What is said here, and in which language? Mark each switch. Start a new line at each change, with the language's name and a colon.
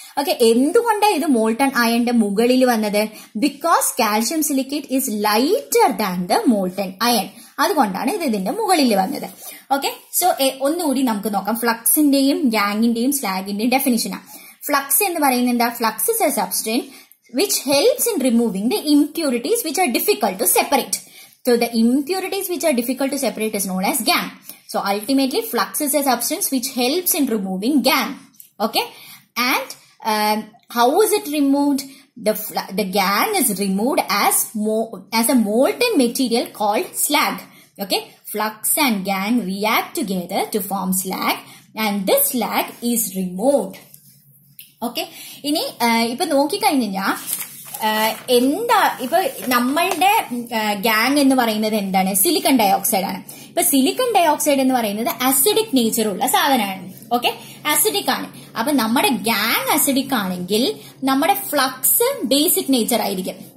English: okay,
Malayalam: എന്തുകൊണ്ടാണ് ഇത് molten അയന്റെ മുകളിൽ വന്നത്?
English: Because calcium silicate is lighter than the molten iron.
Malayalam: അതുകൊണ്ടാണ് ഇത് ഇതിന്റെ മുകളിൽ വന്നത്. ഓക്കെ, സോ ഒന്നുകൂടി നമുക്ക് നോക്കാം ഫ്ലക്സിന്റെയും ഗാങ്ങിന്റെയും സ്ലാഗിന്റെയും ഡെഫിനിഷനാണ്. ഫ്ലക്സ് എന്ന് പറയുന്നത് എന്താ?
English: Flux is a substance which helps in removing the impurities which are difficult to separate. So the impurities which are difficult to separate is known as gang. So ultimately flux is a substance which helps in removing gang. Okay, and how is it removed? The gang is removed as a molten material called slag. Okay, flux and gang react together to form slag and this slag is removed.
Malayalam: Okay, ഇനി ഇപ്പൊ നോക്കിക്കഴിഞ്ഞാൽ എന്താ ഇപ്പൊ നമ്മളുടെ gang എന്ന് പറയുന്നത് എന്താണ്? Silicon dioxide ആണ്. ഇപ്പൊ സിലിക്കൺ ഡയോക്സൈഡ് എന്ന് പറയുന്നത് അസിഡിക് നേച്ചർ ഉള്ള സാധനമാണ്. ഓക്കെ, അസിഡിക് ആണ്. അപ്പൊ നമ്മുടെ ഗാങ് അസിഡിക് ആണെങ്കിൽ നമ്മുടെ ഫ്ലക്സ് ബേസിക് നേച്ചർ ആയിരിക്കും.